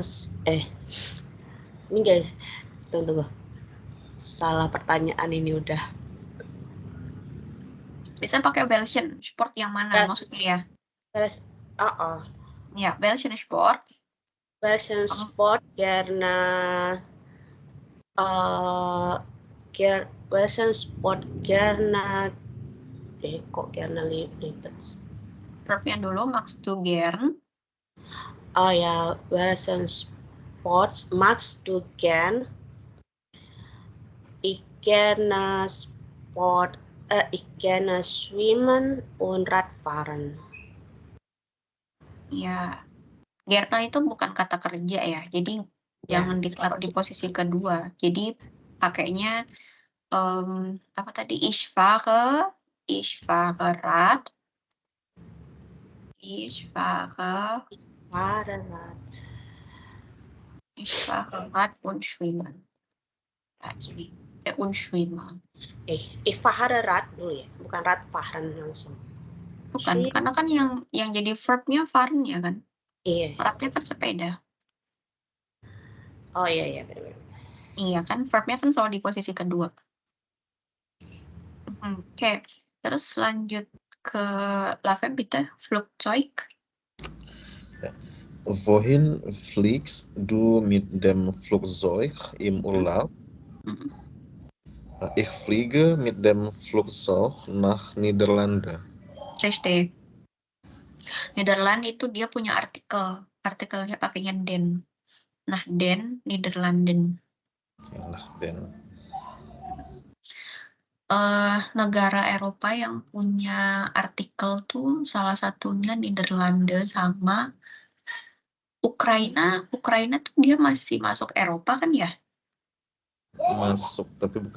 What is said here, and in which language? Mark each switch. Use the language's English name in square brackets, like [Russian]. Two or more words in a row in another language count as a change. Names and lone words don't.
[Indonesian] Ini guys, tunggu. Salah pertanyaan ini udah. Bisa pakai [German] welchen sport [Indonesian] yang mana maksudnya ya? Ya, [German] welchen Sport. Welchen Sport gerne? Welchen Sport gerne? [Indonesian] Kok gerne ribet? Verbnya dulu [German] magst du gern. Oh ya, welchen Sport magst du gern? Ich gerne Schwimmen und Radfahren. [Indonesian] Ya, gerne itu bukan kata kerja ya, jadi jangan ditaruh di posisi kedua. Jadi pakainya apa tadi? [German] Ich fahre Rad. Ich fahre Rad und schwimmen. [Indonesian] Nah, gini. [German] Und schwimmen. Ich fahre Rad [Indonesian] dulu ya, bukan Radfahren langsung. Bukan, karena kan yang jadi verbnya fahren ya kan? Iya. Radnya kan sepeda. Oh iya benar. Iya kan, verbnya kan selalu di posisi kedua. Oke, terus lanjut ke Laven bitte, Flugzeug. [German] Wohin fliegst du mit dem Flugzeug im Urlaub? Ich fliege mit dem Flugzeug nach Niederlande. Richtig. [Indonesian] Nederland itu dia punya artikelnya pakainya den. [German] Nah, den Niederlanden. [Indonesian] Nah, den. Negara Eropa yang punya artikel tuh salah satunya Niederlande sama Ukraina. Ukraina tuh dia masih masuk Eropa kan ya? Masuk, tapi bukan